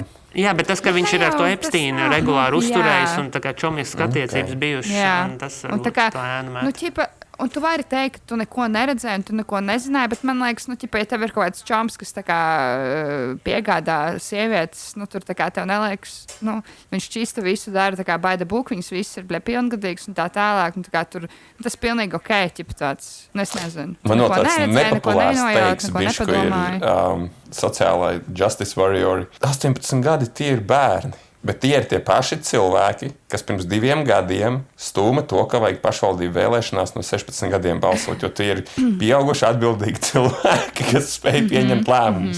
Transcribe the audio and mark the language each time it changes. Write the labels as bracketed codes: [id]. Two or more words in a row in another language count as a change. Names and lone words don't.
[lv] Jā, bet tas, ka viņš ir ar to Epsteinu regulāri uzturējis un tā kā čomiskas attiecības bijušas, tas ir to ēnu mēt. Un tu vari teikt, ka tu neko neredzēji, un tu neko nezināji, bet man liekas, ja tev ir kaut kāds čoms, kas piegādā sievietes, tur tev neliekas, viņš čista visu dara, [en] by the book, [lv] viņas viss ir pilngadīgs un tā tālāk, un tur tas pilnīgi ok, tāds, es nezinu. Man no tāds nepopulārs teiks, bišku ir sociālai [en] justice warriori. [lv] 18 gadi tie ir bērni, bet tie ir tie paši cilvēki, kas pirms 2 gadiem stūma to, ka vajag pašvaldību vēlēšanās no 16 gadiem balsot, jo tie ir pieauguši atbildīgi cilvēki, kas spēj pieņemt lēmumus.